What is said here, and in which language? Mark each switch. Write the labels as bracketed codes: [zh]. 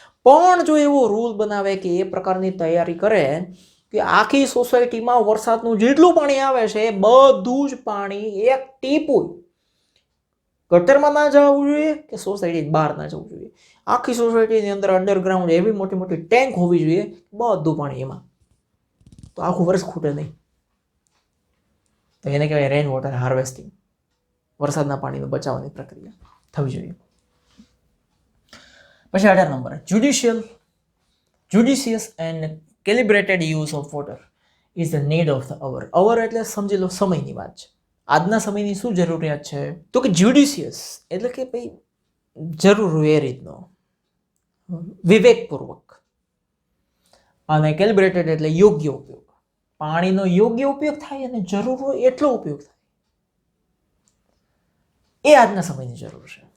[gu] પણ જો એવો રૂલ બનાવે કે એ પ્રકારની તૈયારી કરે કે આખી સોસાયટીમાં વરસાદનું જેટલું પાણી આવે છે એ બધું જ પાણી એક ટીપું ગટરમાં ના જવું જોઈએ કે સોસાયટી બહાર ના જવું જોઈએ, આખી સોસાયટીની અંદર અંડરગ્રાઉન્ડ એવી મોટી મોટી ટેન્ક હોવી જોઈએ, બધું પાણી એમાં, તો આખું વર્ષ ખૂટે નહીં. તો એને કહેવાય રેઇન વોટર હાર્વેસ્ટિંગ. વરસાદના પાણીને બચાવવાની પ્રક્રિયા થવી જોઈએ. પછી 18 number, [en] judicious and calibrated use of water is the need of the hour. [gu] hour એટલે સમજી લો સમયની વાત છે. આજના સમયની શું જરૂરિયાત છે? તો કે જ્યુડિશિયસ એટલે કે ભાઈ જરૂર એ રીતનો, વિવેકપૂર્વક, અને કેલિબ્રેટેડ એટલે યોગ્ય ઉપયોગ. પાણીનો યોગ્ય ઉપયોગ થાય અને જરૂર હોય એટલો ઉપયોગ થાય, એ આજના સમયની જરૂર છે.